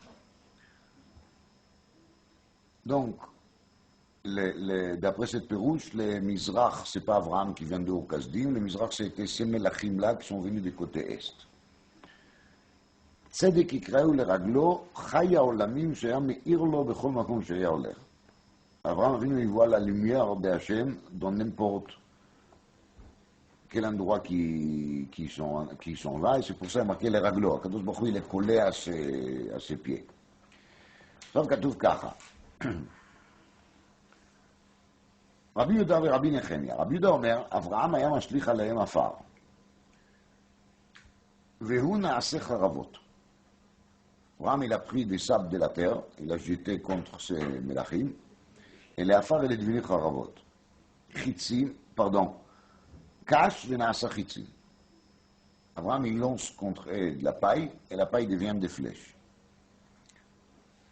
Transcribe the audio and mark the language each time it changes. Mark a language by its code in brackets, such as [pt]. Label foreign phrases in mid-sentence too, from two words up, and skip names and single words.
[fr] Donc, d'après cette pérouche, le Mizrach, c'est pas Abraham qui vient de Ur Kasdim, le Mizrach c'était ces Melachim là qui sont venus du côté est. [he] צדק יקראו לרגלו, חי העולמים שהיה מאיר לו בכל מקום שהיה הולך. [fr] Abraham Avinu, il voit la lumière d'Hachem dans n'importe quel endroit qui sont là, et c'est pour ça qu'il a marqué les raglo. Kadosh Baruch Hu, il est collé à ses pieds. [he] עכשיו כתוב ככה, רבי יהודה ורבי נחמיה. רבי יהודה אומר, אברהם היה משליך עליהם עפר, והוא נעשה חרבות. [fr] Abraham, il a pris des sables de la terre, il a jeté contre ces melachim, et les afar, il est devenu charavot. [he] Chitzim, pardon, קש דנעשה חיצים. [fr] Abraham, il lance contre eux de la paille, et la paille devient des flèches.